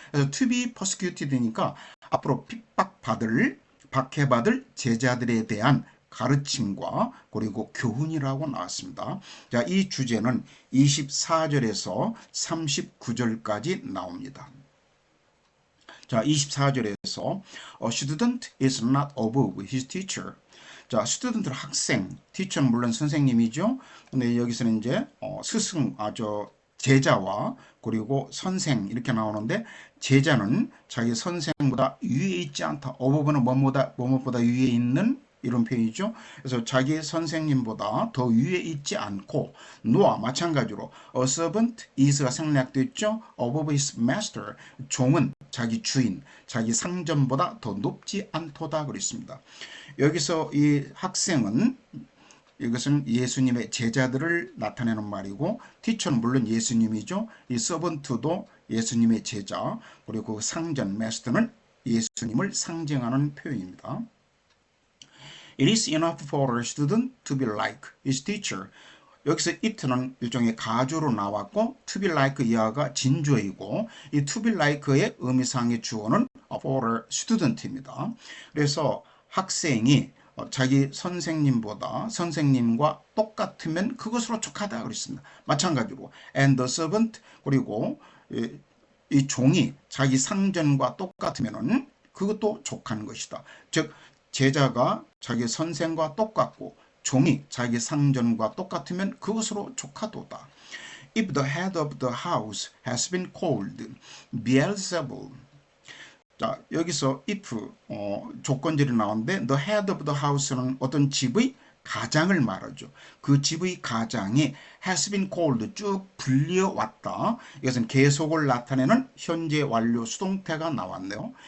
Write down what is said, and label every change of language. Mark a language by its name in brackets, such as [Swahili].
[Korean] 그래서 [English] to be persecuted [Korean] 니까 앞으로 핍박받을, 박해받을 제자들에 대한 가르침과 그리고 교훈이라고 나왔습니다. 자, 이 주제는 24절에서 39절까지 나옵니다. 자, 24절에서 [English] A student is not above his teacher. [Korean] 자, 스튜던트는 학생, 티처는 물론 선생님이죠. 근데 여기서는 이제 스승, 제자와 그리고 선생 이렇게 나오는데 제자는 자기 선생보다 위에 있지 않다. 어버브는 뭐뭐보다 위에 있는 이런 표현이죠. 그래서 자기 선생님보다 더 위에 있지 않고 노아 마찬가지로 [English] a servant is [Korean] 가 생략되어 있죠. [English] above his master [Korean] 종은 자기 주인, 자기 상전보다 더 높지 않도다 그랬습니다. 여기서 이 학생은 이것은 예수님의 제자들을 나타내는 말이고 티처는 물론 예수님이죠. 이 서번트도 예수님의 제자 그리고 상전 마스터는 예수님을 상징하는 표현입니다. [English] It is enough for a student to be like his teacher. [Korean] 여기서 it는 일종의 가주로 나왔고 [English] to be like [Korean] 이하가 진주어이고 이 to be like의 의미상의 주어는 [English] for a student [Korean] 입니다. 그래서 학생이 자기 선생님과 똑같으면 그것으로 족하다 그랬습니다. 마찬가지로 [English] and the servant [Korean] 그리고 이 종이 자기 상전과 똑같으면은 그것도 족한 것이다. 즉 제자가 자기 선생과 똑같고 종이 자기 상전과 똑같으면 그것으로 족하도다. [English] If the head of the house has been called Beelzebul. [Korean] 자, 여기서 if 조건절이 나오는데 [English] the head of the house [Korean] 는 어떤 집의 가장을 말하죠. 그 집의 가장이 [English] has been called [Korean] 쭉 불려왔다. 이것은 계속을 나타내는 현재 완료 수동태가 나왔네요.